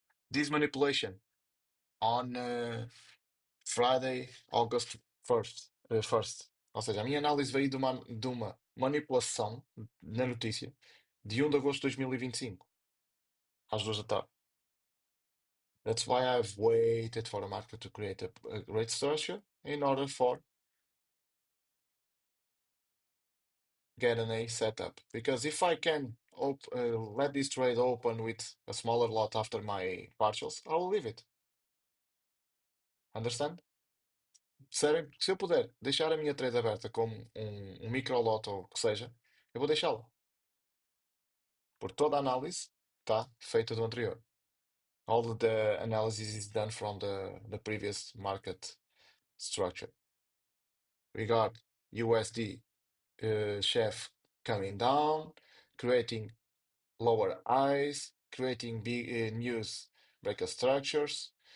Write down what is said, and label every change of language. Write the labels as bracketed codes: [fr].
[en] This manipulation on Friday, August 1st, 1st. [pt] Ou seja, a minha análise veio de uma manipulação na notícia de 1 de agosto de 2025, às 2 da tarde. [en] That's why I've waited for the market to create a great structure in order for get an A setup. Because if I can let this trade open with a smaller lot after my partials, I will leave it. Understand? [pt] Se eu puder deixar a minha trade aberta como um micro lot ou o que seja, eu vou deixá-la. Porque toda a análise está feita do anterior. [en] All of the analysis is done from the previous market structure. We got USD chef coming down, creating lower highs, creating big news breaker structures.